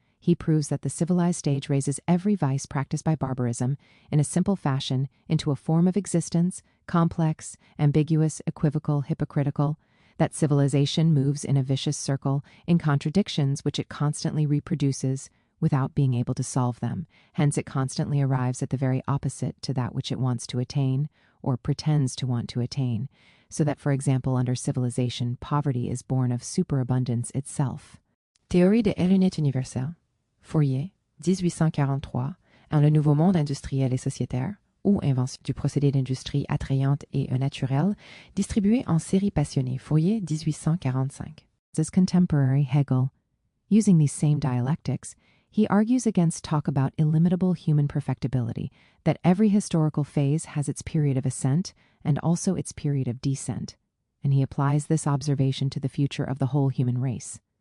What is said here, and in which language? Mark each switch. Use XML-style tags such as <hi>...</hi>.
<en>He proves that the civilized stage raises every vice practiced by barbarism in a simple fashion into a form of existence, complex, ambiguous, equivocal, hypocritical, that civilization moves in a vicious circle in contradictions which it constantly reproduces without being able to solve them. Hence it constantly arrives at the very opposite to that which it wants to attain or pretends to want to attain, so that, for example, under civilization, poverty is born of superabundance itself.</en> <fr>Théorie de l'unité universelle. Fourier, 1843, en Le Nouveau Monde industriel et sociétaire, ou Invention du procédé d'industrie attrayante et naturelle, distribué en série passionnée. Fourier, 1845.</fr> <en>His contemporary Hegel. Using these same dialectics, he argues against talk about illimitable human perfectibility, that every historical phase has its period of ascent and also its period of descent, and he applies this observation to the future of the whole human race.</en>